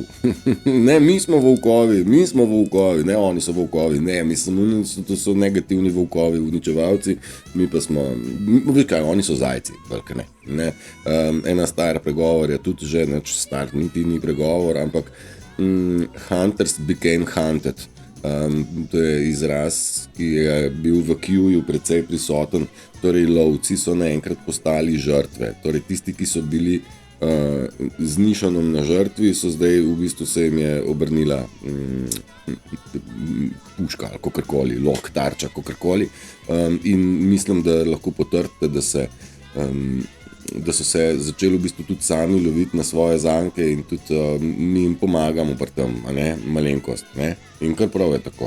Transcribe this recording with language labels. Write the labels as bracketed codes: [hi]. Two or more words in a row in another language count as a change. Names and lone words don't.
[sl] Ne, mi smo volkovi, ne, oni so volkovi, ne, mislim, to so negativni volkovi, uničevalci, mi pa smo, veš kaj, oni so zajci, velike ne. Ena stara pregovor je tudi že, neč star, niti ni pregovor, ampak [en] hunters became hunted. [sl] To je izraz, ki je bil v Q-ju precej prisoten, torej lovci so naenkrat postali žrtve, torej tisti, ki so bili z nišanom na žrtvi, so zdaj v bistvu se jim je obrnila puška ali kakorkoli, lok, tarča, kakorkoli, in mislim, da lahko potrdite, da so se začeli v bistvu tudi sami loviti na svoje zanke in tudi mi jim pomagamo pri tem, a ne, malenkost, ne, in kar prav je tako.